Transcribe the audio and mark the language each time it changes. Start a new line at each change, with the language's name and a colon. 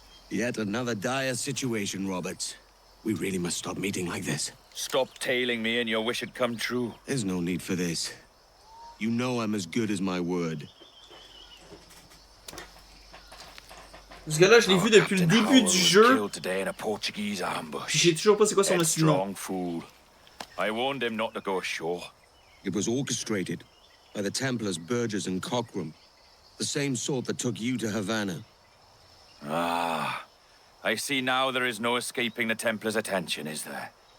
English: Yet another dire situation, Roberts. We really must stop meeting like this. Stop tailing me and your wish had come true. There's no need for this. You know I'm as good as my word.
French: Ce gars-là, je l'ai vu depuis le début du jeu. Puis j'ai toujours pas c'est quoi son nom.
English: Fool. I warned him not to go ashore. It was orchestrated by the Templars Burgess and Cockram. The same sort that took you to Havana. Ah. I see now there is no escaping the Templars' attention, is there?